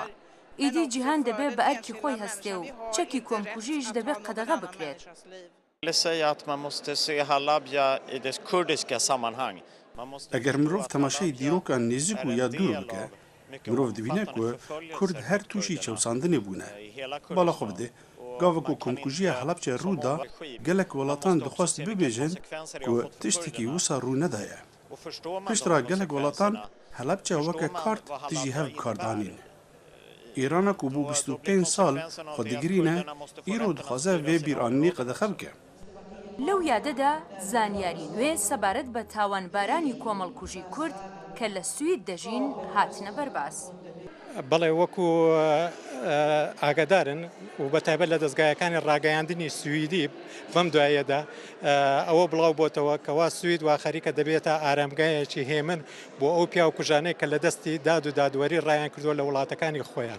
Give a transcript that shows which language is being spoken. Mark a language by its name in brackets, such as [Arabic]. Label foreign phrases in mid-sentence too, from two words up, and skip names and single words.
[Central Kurdish] ئیدی جیهان دەبێت بە ئەرکی خۆی هەستێ و چەکی کۆمکوژیش دەبێت قەدەغە بکرێت. [Kurdish] ئەگەر مرۆڤ تەماشای دیرۆکان نێزیک و یا دوور بکە، مرۆڤ دبینە ku کورد هەر تووشی چەوساندنê bûne. Bala xwe bide, gavek ku komkujiya Helepçe rû da, gelek welatan dixwast bibêjin ku tiştekî wisa rû nedaye. Piştra gelek welatan Helepçe weke kart dijî hev kardanîn. Îrana ku bû 25 sal xwe digirîne, îro dixwaze vê bîranînê qedexe bike. [Central Kurdish] لەو یادەدا زانیاری نوێ سەبارەت بە تاوانبارانی کۆمەڵکوژی کورد کە لە سوید دەژین هاتنە بەرباز. بەڵێ وەکو ئاگادارن و بە تایبەت لە دەستگایەکانی ڕاگەیاندنی سویدی بەم دوایەدا ئەوە بڵاو بۆتەوە کەوا سوید وا خەریکە دەبێتە ئارامگایەکی هێمن بۆ ئەو پیا و کوژانەی کە لە دەستی داد و دادوەری ڕایان کردووە لە وڵاتەکانی خۆیان.